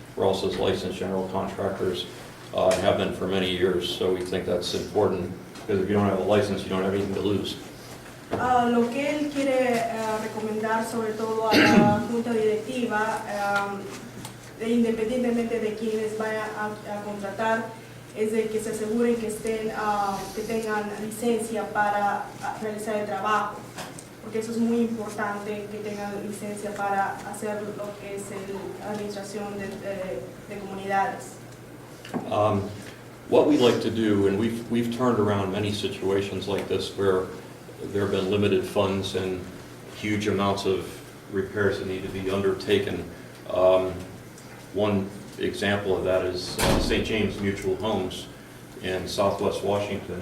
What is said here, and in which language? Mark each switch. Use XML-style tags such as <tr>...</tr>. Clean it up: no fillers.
<en>We're also licensed general contractors and have been for many years. So we think that's important, because if you don't have a license, you don't have anything to lose.</en> <es>Lo que él quiere recomendar sobre todo a la junta directiva, independientemente de quienes vayan a contratar, es de que se aseguren que tengan licencia para realizar el trabajo, porque eso es muy importante, que tengan licencia para hacer lo que es la administración de comunidades.</es> <en>What we like to do, and we've turned around many situations like this where there have been limited funds and huge amounts of repairs that need to be undertaken. One example of that is St. James Mutual Homes in Southwest Washington.</en>